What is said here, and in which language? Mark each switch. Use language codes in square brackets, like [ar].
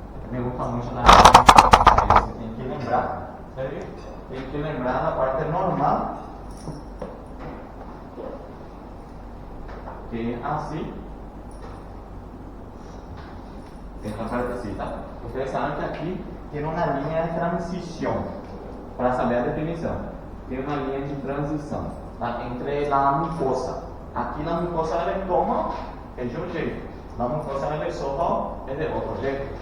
[es] Me gusta mucho la definición. [pt] Você tem que lembrar, [es] ¿sí? [pt] Tem que lembrar da parte normal, que é assim. [es] Esta partecita. Ustedes saben que aquí tiene una línea de transición. Para saber a definición, tiene una línea de transición, ¿tá? Entre la mucosa. Aquí la mucosa del estómago es de un jeito, la mucosa del esófago es de otro jeito.